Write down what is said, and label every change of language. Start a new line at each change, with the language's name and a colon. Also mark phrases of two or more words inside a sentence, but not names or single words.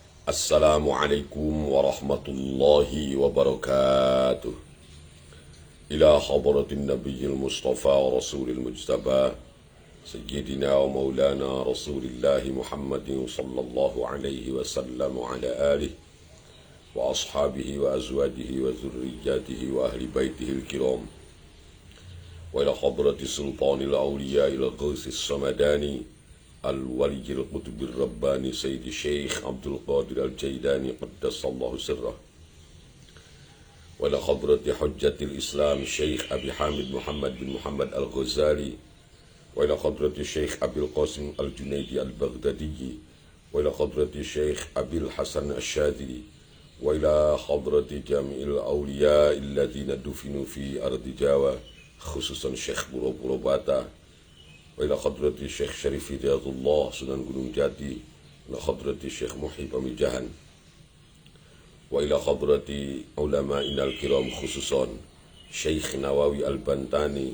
Arabic: السلام عليكم ورحمة الله وبركاته. إلى حضرة النبي المصطفى رسول المجتبى سيدنا ومولانا رسول الله محمد صلى الله عليه وسلم وعلى آله وأصحابه وأزواجه وذريته وأهل بيته الكرام. وإلى حضرة سلطان الأولياء إلى غوث الصمداني الولي القطب الرباني سيدي شيخ عبد القادر الجيلاني قدس الله سره. وإلى حضرة حجة الإسلام شيخ أبي حامد محمد بن محمد الغزالي. وإلى حضرة شيخ أبي القاسم الجنيد البغدادي. وإلى حضرة شيخ أبي الحسن الشاذلي. وإلى حضرة جميع الأولياء الذين دفنوا في أرض جاوة، خصوصا شيخ Pulau Bata. وإلى حضرة شيخ شريف هداية الله Sunan Gunung Jati. وإلى حضرة شيخ محيي Pamijahan. وإلى حضرة علمائنا الكرام خصوصا شيخ نووي البنتني.